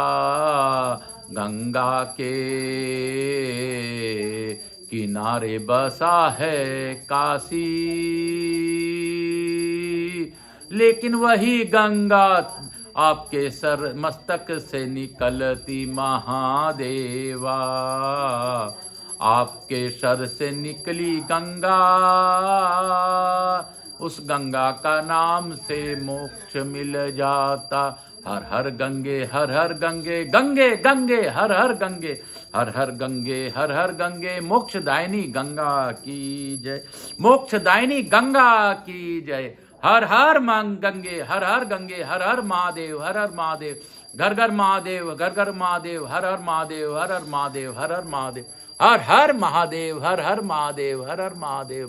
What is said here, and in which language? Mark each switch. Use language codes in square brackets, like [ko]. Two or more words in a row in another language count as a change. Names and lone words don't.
[hi] गंगा के किनारे बसा है काशी, लेकिन वही गंगा आपके सर मस्तक से निकलती महादेवा। आपके सर से निकली गंगा, उस गंगा का नाम से मोक्ष मिल जाता। हर हर गंगे, हर हर गंगे, गंगे गंगे हर हर गंगे, हर हर गंगे, हर हर गंगे। मोक्षदायिनी गंगा की जय, मोक्षदायिनी गंगा की जय। हर हर गंगे, हर हर गंगे, हर हर महादेव, हर हर महादेव, घर घर महादेव, घर घर महादेव, हर हर महादेव, हर हर महादेव, हर हर महादेव, हर हर महादेव, हर हर महादेव, हर हर महादेव।